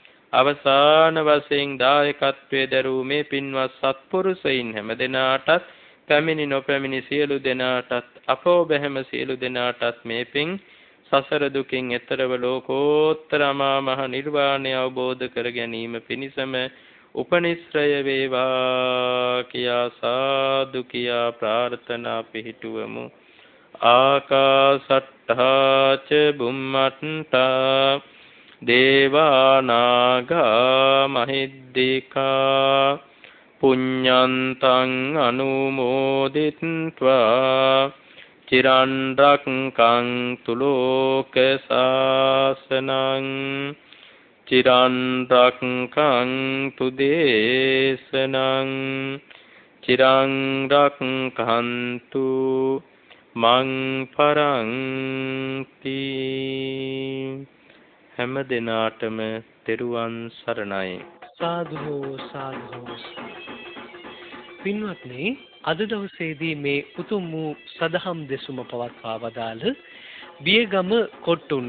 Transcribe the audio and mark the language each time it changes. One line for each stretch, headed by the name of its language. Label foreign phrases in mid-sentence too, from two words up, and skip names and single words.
Sinhala: අවසාන වශයෙන් දායකත්වයේ දරූ මේ පින්වත් සත්පුරුෂයින් හැමදෙනාටත් පැමිණි නොපැමිණි සියලු දෙනාටත් අපෝ බැහැම සියලු දෙනාටත් මේ පින් සසර දුකින් එතරව ලෝකෝත්තර අමා මහ නිර්වාණය අවබෝධ කර ගැනීම පිණිසම උපනිශ්‍රය වේවා කියා සාදු කියා ප්‍රාර්ථනා පිහිටුවමු.
Pali: ආකාසට්ඨා ච බුම්මට්ඨා දේවානාගා මහිද්దికා පුඤ්ඤන්තං අනුමෝදිත්වා චිරන් රක්ඛන්තු ලෝක සාසනං චිරන් රක්ඛන්තු දේශනං චිරන් රක්ඛන්තු මං පරන්ති.
Sinhala: හැම දිනාටම තෙරුවන් සරණයි. සාදු සාදු. පින්වත්නි, අද දවසේදී මේ උතුම් වූ සදහම් දෙසුම පවත්වා වදාළ බියගම කොට්ටුන්න